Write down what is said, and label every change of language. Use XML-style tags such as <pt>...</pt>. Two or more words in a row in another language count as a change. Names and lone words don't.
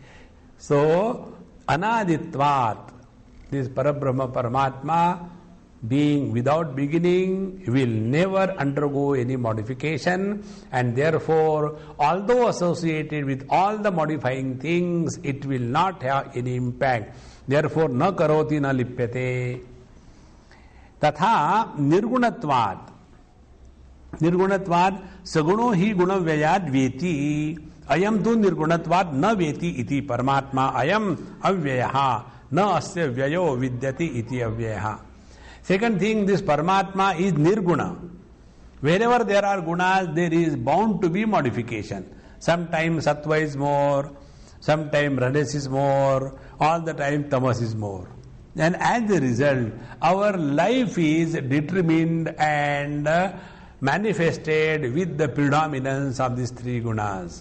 <en>So, Anaditvat, this Parabrahma Paramatma, being without beginning, will never undergo any modification, and therefore, although associated with all the modifying things, it will not have any impact. Therefore,</en> <sa>न करोति न लिप्यते. तथा निर्गुणत्वात्. निर्गुणत्वात् सगुणो हि गुणव्ययाद् व्येति. अयं तु निर्गुणत्वात् न व्येति इति परमात्मा अयम् अव्ययः न अस्य व्ययो विद्यते इति अव्ययः.</sa> <en>Second thing, this Paramatma is nirguna. Wherever there are gunas, there is bound to be modification. Sometimes sattva is more, sometimes rajas is more, all the time tamas is more. And as a result, our life is determined and manifested with the predominance of these three gunas.</en>